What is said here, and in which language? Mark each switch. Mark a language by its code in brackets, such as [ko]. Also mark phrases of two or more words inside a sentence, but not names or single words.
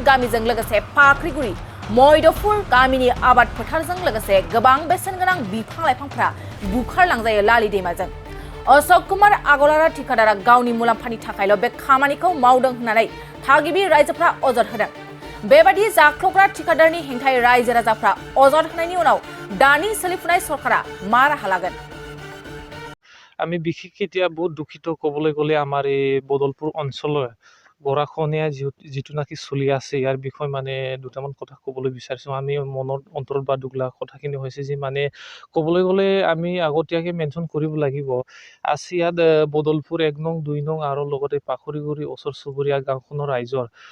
[brx] गामिजों लोगोसे फाख्रिगुरि मैदपुर गामिनि आबाद फोथारजों लोगोसे गोबां बेसेन गोनां बिफां लाइफांफोरा बुखारलांजायो लालि दैमाजों अशोक कुमार आगराला ठिकादारा गावनि मुलाम्फानि थाखायल' बे खामानिखौ मावदों होननानै थागिबि रायजोफ्रा अजद होदों बेबादि जाख्ल'ग्रा ठिकादारनि हेंथायै रायजो राजाफ्रा अजद होनायनि उनाव दानि सोलिफुनाय सरकारा मा राहा लागोन [as] আমি বিশেষকৈ এতিয়া বহুত দুখিত ক'বলৈ গ'লে আমাৰ এই বদলপুৰ অঞ্চলৰ গৰাখহনীয়া যিটো নাকি চলি আছে ইয়াৰ বিষয়ে মানে দুটামান কথা ক'বলৈ বিচাৰিছোঁ আমি মনৰ অন্তৰত বা দুখ লগা কথাখিনি হৈছে যে মানে ক'বলৈ গ'লে আমি আগতীয়াকৈ মেনশ্যন কৰিব লাগিব আজি ইয়াত বদলপুৰ 1 নং 2 নং আৰু লগতে পাখৰিগুৰি ওচৰ চুবুৰীয়া গাঁওখনৰ ৰাইজৰ